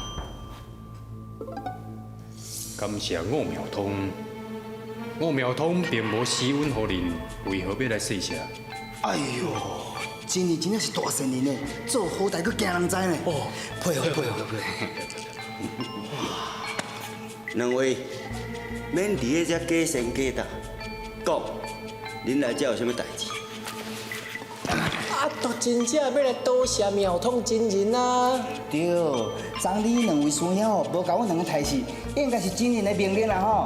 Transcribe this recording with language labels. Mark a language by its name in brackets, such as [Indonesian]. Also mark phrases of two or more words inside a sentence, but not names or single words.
[Min Nan Chinese] 感谢吴苗通，吴苗通并无施恩予恁，为何要来谢谢？哎呦，真的真正是大善人呢，做好代佫惊人知呢。哦，配合配合配合。两位免伫咧遮假神假道，讲恁来遮有啥物代志？啊，都真正要来多谢苗通真人啊！对，昨日两位师兄吼，无甲阮两个抬死，应该是真人的命令啦吼。